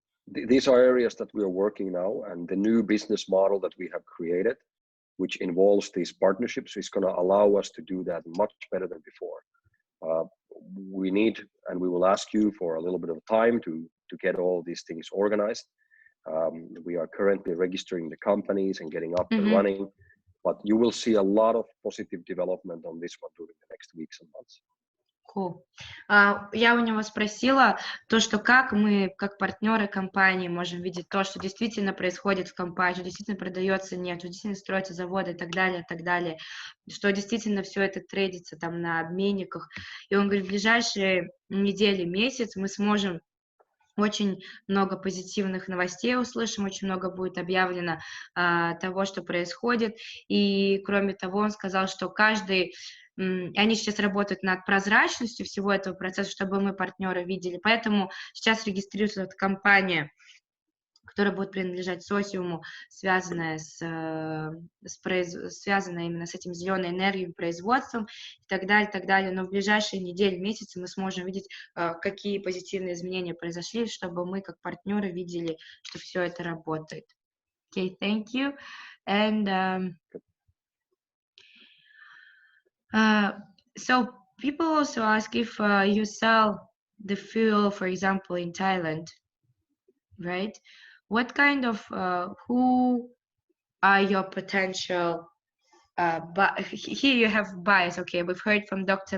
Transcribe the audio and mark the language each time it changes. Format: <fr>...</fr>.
<en>These are areas that we are working now, and the new business model that we have created, which involves these partnerships, is going to allow us to do that much better than before. we need, and we will ask you for a little bit of time to get all these things organized. We are currently registering the companies and getting up and running, but you will see a lot of positive development on this one during the next weeks and months. Cool.</en> <ru>Я у него спросила то, что как мы, как партнеры компании, можем видеть то, что действительно происходит в компании, что действительно продается нефть, что действительно строятся заводы и так далее, что действительно все это трейдится там на обменниках. И он говорит, в ближайшие недели, месяц мы сможем очень много позитивных новостей услышим, очень много будет объявлено того, что происходит. И кроме того, он сказал, что они сейчас работают над прозрачностью всего этого процесса, чтобы мы, партнеры, видели. Поэтому сейчас регистрируется эта компания, которая будет принадлежать Socium, связанная именно с этим зеленой энергией, производством и так далее. Но в ближайшие недели, месяцы мы сможем видеть, какие позитивные изменения произошли, чтобы мы, как партнеры, видели, что все это работает.</ru> <en>Okay, thank you. And so people also ask if you sell the fuel, for example, in Thailand, right? What kind of, who are your potential, here you have buyers, okay, we've heard from Dr.</en>